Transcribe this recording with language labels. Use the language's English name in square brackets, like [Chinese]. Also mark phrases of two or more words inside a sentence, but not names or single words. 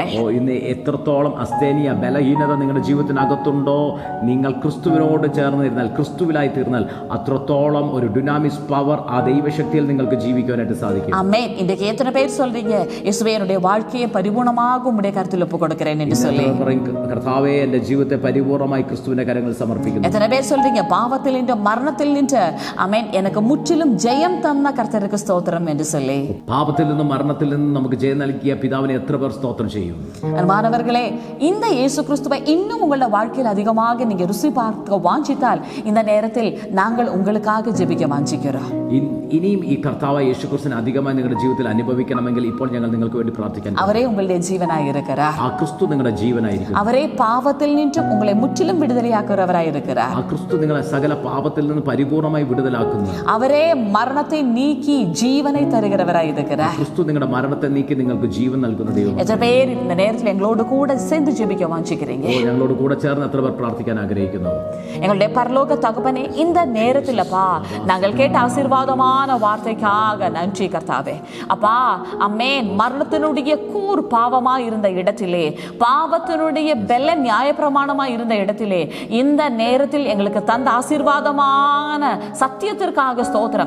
[Malayalam] ഇന്ന് എത്രത്തോളം അസ്തേനിയ ബലഹീനത നിങ്ങളുടെ ജീവിതത്തിനകത്തുണ്ടോ, നിങ്ങൾ ക്രിസ്തുവിനോട് ചേർന്നിരുന്നാൽ, ക്രിസ്തുവിലായി തീർന്നാൽ അത്രത്തോളം ഒരു ഡുനാമിസ് പവർ ആ ദൈവശക്തിയിൽ നിങ്ങൾക്ക് ജീവിക്കാനായിട്ട് സാധിക്കും. [Tamil] ஆமென். இன்றைக்கு எத்தனை பேர் சொல்றீங்க, இயேசுவே என்னுடைய வாழ்க்கையை பரிபூர்ணமாக உம்முடைய கருத்தில் ஒப்பு கொடுக்கிறேன் என்று சொல்லி. [Malayalam] കർത്താവേ, എന്റെ ജീവിതത്തെ പരിപൂർണമായി ക്രിസ്തുവിന്റെ കരങ്ങളിൽ സമർപ്പിക്കുന്നു. [Tamil] எத்தனை பேர் சொல்றீங்க, பாவத்தில் நின்று மரணத்தில் நின்று ஆமென் எனக்கு முற்றிலும் ஜெயம் தந்த கர்த்தருக்கு ஸ்தோத்திரம் என்று சொல்லி. [Malayalam] പാപത്തിൽ നിന്നും മരണത്തിൽ നിന്നും നമുക്ക് ജയം നൽകിയ പിതാവിനെ എത്ര പേർ സ്തോത്രം ചെയ്യും? [Tamil] அன்பானவர்களே, இந்த இயேசு கிறிஸ்துவை இன்னும் உங்களுடைய வாழ்க்கையில் அதிகமாக நீங்க ருசி பார்க்க வாஞ்சித்தால் இந்த நேரத்தில் நாங்கள் உங்களுக்காக ஜெபிக்க வாஞ்சிக்கிறோம். [Malayalam] ഇനിയും ഈ കർത്താവായ യേശു ക്രിസ്തുവിനെ അധികമായി നിങ്ങളുടെ ജീവിതത്തിൽ അനുഭവിക്കണമെങ്കിൽ ഇപ്പോൾ ഞങ്ങൾ നിങ്ങൾക്ക് വേണ്ടി പ്രാർത്ഥിക്കാൻ. [Tamil] அவரே உங்களுடைய ஜீவனாய் இருக்கிறார். [Malayalam] ആ ക്രിസ്തു നിങ്ങളുടെ ജീവനായിരിക്കും. [Tamil] அவரே பாவத்தில் நின்றும் உங்களை முற்றிலும் விடுதலையாக்குறவராய் இருக்கிறார். [Malayalam] ആ ക്രിസ്തു നിങ്ങളെ സകല പാപത്തിൽ നിന്ന് പരിപൂർണമായി വിടുതലാക്കുന്നു. [Tamil] அவரே மரணத்தை நீக்கி ஜீவனை தருகிறவராய் இருக்கிறார். [Malayalam] ക്രിസ്തു നിങ്ങളുടെ മരണത്തെ നീക്കി നിങ്ങൾക്ക് ജീവൻ നൽകുന്ന ദൈവം. [Tamil] எத்தனை பேர் இந்த நேரத்தில் எங்களோடு கூட சேர்ந்து ஜெபிக்க வாஞ்சிக்கிறீங்க? [Malayalam] ഞങ്ങളോട് കൂടെ ചേർന്ന് എത്ര പേർ പ്രാർത്ഥിക്കാൻ ആഗ്രഹിക്കുന്നു? [Tamil] எங்களுடைய பரலோக தகப்பனே, இந்த நேரத்தில் அப்பா நாங்கள் கேட்ட ஆசீர்வாதமான வார்த்தைக்காக நன்றி கர்த்தாவே. அப்பா அம்மேன், மரணத்தினுடைய கூர் பாவமாய் இருந்த இடத்திலே, பாவத்தினுடைய பெல்ல நியாயப்பிரமாணமாய் இருந்த இடத்திலே இந்த நேரத்தில் எங்களுக்கு தந்த ஆசீர்வாதமான சத்தியத்திற்காக ஸ்தோத்திரம்.